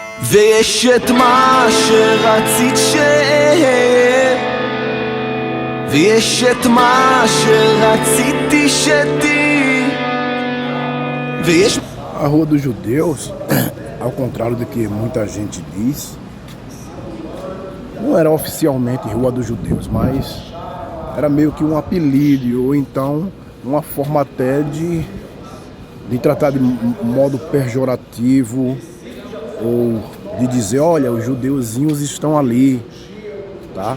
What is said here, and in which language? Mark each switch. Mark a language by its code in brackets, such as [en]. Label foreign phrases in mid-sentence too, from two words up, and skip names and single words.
[he] ויש את מה שרצית שיהיה, ויש את מה שרציתי שתהיי, ויש... [pt] A Rua dos Judeus, ao contrário do que muita gente diz, não era oficialmente Rua dos Judeus, mas era meio que um apelido, ou então uma forma até de tratar de modo pejorativo, ou de dizer, olha, os judeuzinhos estão ali, tá?